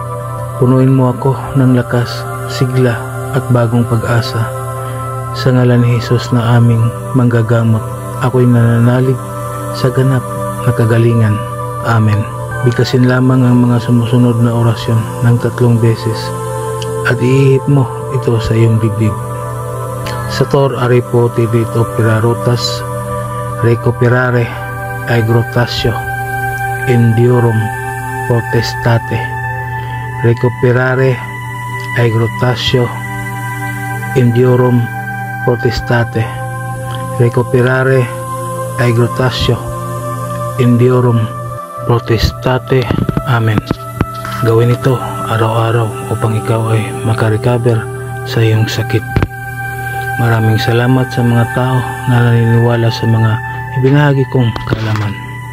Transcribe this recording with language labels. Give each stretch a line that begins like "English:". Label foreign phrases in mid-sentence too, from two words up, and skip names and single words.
Filipino: Punuin mo ako ng lakas, sigla at bagong pag-asa. Sa ngalan ni Jesus na aming manggagamot, ako'y nananalig sa ganap na kagalingan. Amen. Bigkasin lamang ang mga sumusunod na orasyon ng 3 beses at iihip mo ito sa iyong dibdib.
Latin: Sator aripo tidit operarotas recuperare agrotasio indiorum potestate. Recuperare agrotasio indiorum potestate. Recuperare agrotasio indiorum potestate. Amen.
Filipino: Gawin ito araw-araw upang ikaw ay makarecover sa iyong sakit. Maraming salamat sa mga tao na naniniwala sa mga ibinahagi kong kaalaman.